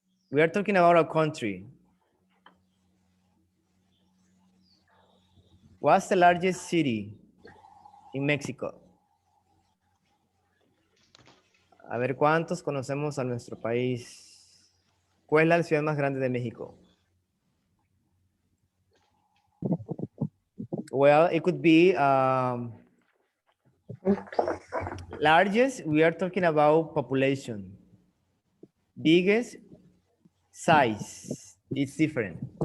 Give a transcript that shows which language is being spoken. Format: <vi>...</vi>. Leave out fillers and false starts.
<en>We are talking about a country. What's the largest city in Mexico?</en> <es>A ver, ¿cuántos conocemos a nuestro país? ¿Cuál es la ciudad más grande de México?</es> <en>Well, it could be largest, we are talking about population. Biggest, size, it's different.</en>